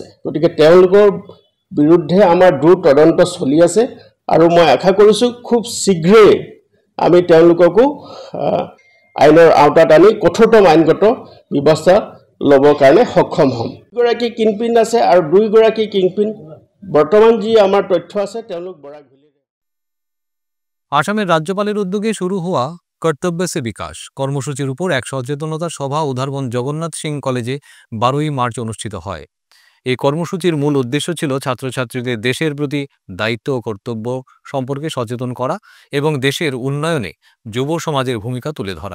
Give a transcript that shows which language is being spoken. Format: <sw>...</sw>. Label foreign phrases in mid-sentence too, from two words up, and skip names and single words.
<as>গতিকে তেওঁলোকৰ বিৰুদ্ধে আমাৰ দ্ৰুত তদন্ত চলি আছে, আৰু মই আশা কৰিছোঁ খুব শীঘ্ৰেই আমি তেওঁলোককো আইনৰ আওতাত আনি কঠোৰতম আইনগত ব্যৱস্থা ল'বৰ কাৰণে সক্ষম হ'ম। 2গৰাকী কিংপিন আছে, আৰু 2গৰাকী কিংপিন বৰ্তমান যি আমাৰ তথ্য আছে তেওঁলোক বৰাক ভেলীৰ।</as> <bn>আসামের রাজ্যপালের উদ্যোগে শুরু হওয়া কর্তব্য সে বিকাশ কর্মসূচির উপর এক সচেতনতা সভা উধারবন জগন্নাথ সিং কলেজে 12ই মার্চ অনুষ্ঠিত হয়। এই কর্মসূচির মূল উদ্দেশ্য ছিল ছাত্রছাত্রীদের দেশের প্রতি দায়িত্ব ও কর্তব্য সম্পর্কে সচেতন করা এবং দেশের উন্নয়নে যুব সমাজের ভূমিকা তুলে ধরা।</bn>